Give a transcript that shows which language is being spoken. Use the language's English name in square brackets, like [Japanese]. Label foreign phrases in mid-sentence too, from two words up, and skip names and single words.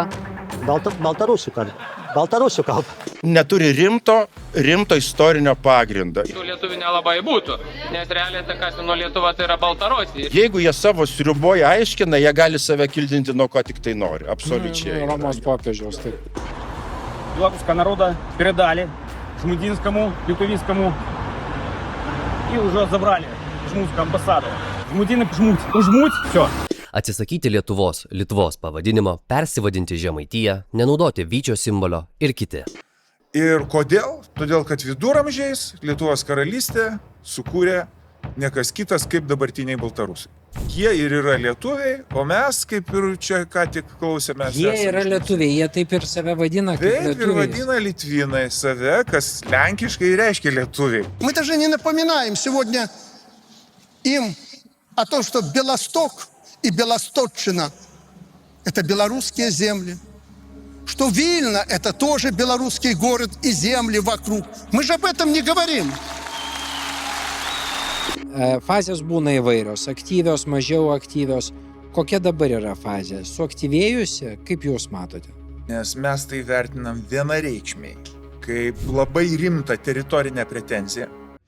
[Lithuanian] Baltarusių kalba. Baltarusių kalba. Neturi rimto istorinio pagrindo. Tų lietuvių nelabai būtų, nes realiai ta kas nuo Lietuva tai yra Baltarusija. Jeigu jie savo sriuboje aiškina, jie gali save kildinti nuo ko tik tai nori. Absoliučiai. Romos popiežiaus, taip. [Russian] Белорусского народа передали Жмудинскому, Литовинскому и уже забрали Жмутскую амбассаду. Жмудины, Жмуть, все. [Lithuanian] Atsisakyti Lietuvos pavadinimo, persivadinti Žemaitiją, nenaudoti vyčio simbolio ir kiti. Ir kodėl? Todėl, kad viduramžiais Lietuvos karalystė sukūrė niekas kitas kaip dabartiniai Baltarusai. Jie ir yra lietuviai, o mes, kaip ir čia ką tik klausėme, Jie yra lietuviai, jie taip ir save vadina kaip taip ir lietuviai. vadina litvinai save, kas lenkiškai reiškia lietuviai. [Russian] Мы даже не напоминаем сегодня им о том, что Белосток и Белосточчина – это белорусские земли, что Вильна – это тоже белорусский город и земли вокруг. Мы же об этом не говорим. [Lithuanian] Fazės būna įvairios, aktyvios, mažiau aktyvios. Kokia dabar yra fazė? Suaktyvėjusi, kaip jūs matote? Nes mes tai vertinam vienareikšmiai, kaip labai rimtą teritorinę pretenziją.